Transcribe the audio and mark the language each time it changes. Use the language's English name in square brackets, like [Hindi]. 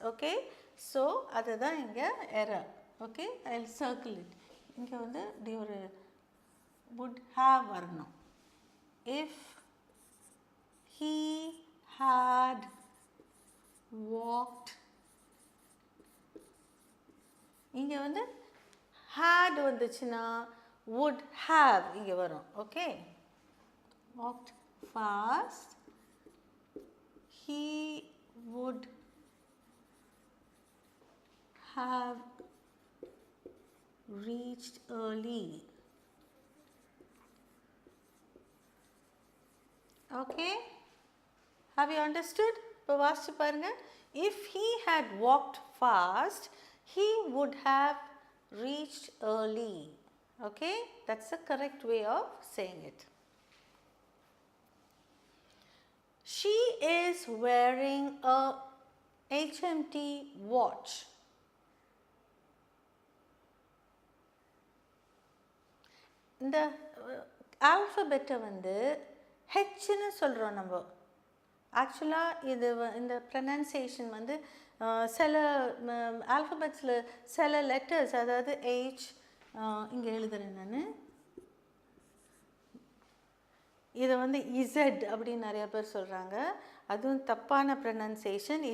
[English] Okay, so [Tamil] அதுதான் இங்கே [English] error. Okay, I'll circle it. [Tamil] இங்கே வந்து இப்படி ஒரு [English] would have [Tamil] வரணும். [English] If he had walked, [Tamil] இங்கே வந்து [English] had [Tamil] வந்துச்சுன்னா [English] would have [Tamil] இங்கே வரும். [English] Okay, walked fast, he would have reached early. Okay, have you understood? [Tamil] இப்போ வாசிச்சு பாருங்க. [English] If he had walked fast, he would have reached early. Okay, that's the correct way of saying it. She is wearing a HMT watch. [Tamil] இந்த ஆல்ஃபபெட்டை வந்து ஹெச்னு சொல்கிறோம் நம்ம. ஆக்சுவலாக இது இந்த ப்ரனன்சியேஷன் வந்து சில ஆல்ஃபபெட்ஸில் சில லெட்டர்ஸ், அதாவது ஹெச், இங்கே எழுதுகிறேன் நான், இதை வந்து இசட் அப்படின்னு நிறைய பேர் சொல்கிறாங்க, அதுவும் தப்பான ப்ரனன்சியேஷன்.